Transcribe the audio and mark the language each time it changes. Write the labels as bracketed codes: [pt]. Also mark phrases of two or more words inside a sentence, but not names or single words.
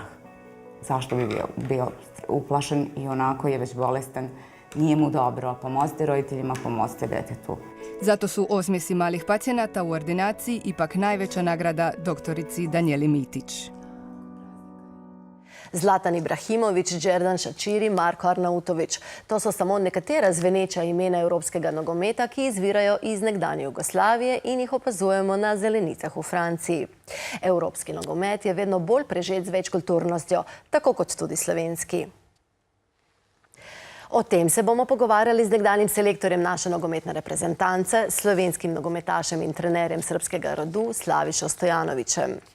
[sr] Zašto bi bio uplašen i onako je već bolestan, nije mu dobro, pomozite roditeljima, pomozite detetu. Zato su osmjesi malih pacijenata u ordinaciji ipak najveća nagrada doktorici Danijeli Mitić. Zlatan Ibrahimović, Džerdan Šačiri, Marko Arnautović. [sl] To so samo nekatera zveneča imena evropskega nogometa, ki izvirajo iz nekdanje Jugoslavije in jih opazujemo na zelenicah v Franciji. Evropski nogomet je vedno bolj prežet z večkulturnostjo, tako kot tudi slovenski. O tem se bomo pogovarjali z nekdanjim selektorjem naše nogometne reprezentance, slovenskim nogometašem in trenerjem srbskega rodu Slavišo Stojanovićem.